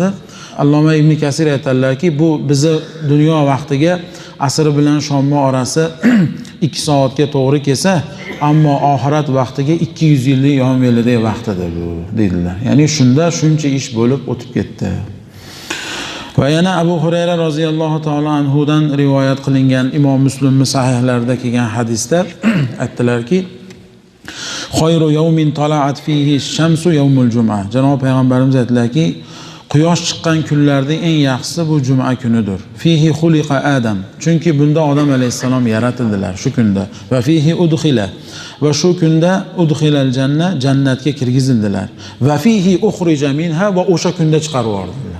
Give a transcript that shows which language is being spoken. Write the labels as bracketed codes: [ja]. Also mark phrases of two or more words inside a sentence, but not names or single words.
[uz] Alloma Ibn Kasir aytadilarki, bu bizni dunyo vaqtiga asr bilan shom orasi 2 soatga to'g'ri kelsa, ammo oxirat vaqtiga 200 yillik yomg'irlik vaqtidir bu dedilar. Ya'ni shunda shuncha ish bo'lib o'tib ketdi. Va yana Abu Hurayra roziyallohu taolo anhudan rivoyat qilingan Imom Muslimning sahihlarida kelgan hadisda aytdilarki, [ar] "خير يوم طلعت فيه الشمس يوم الجمعة." [uz] Janob payg'ambarimiz aytdilarki, quyosh chiqqan kunlarning eng yaxshisi bu juma kunidir. [ar] فيه خلق آدم. [uz] Chunki bunda odam alayhissalom yaratildilar shu kunda. [ar] وفيه أدخل. [uz] Va shu kunda [ar] أدخل الجنة, [uz] jannatga kirgizildilar. [ar] وفيه أخرج منها, [uz] va o'sha kunda chiqarib yubordilar.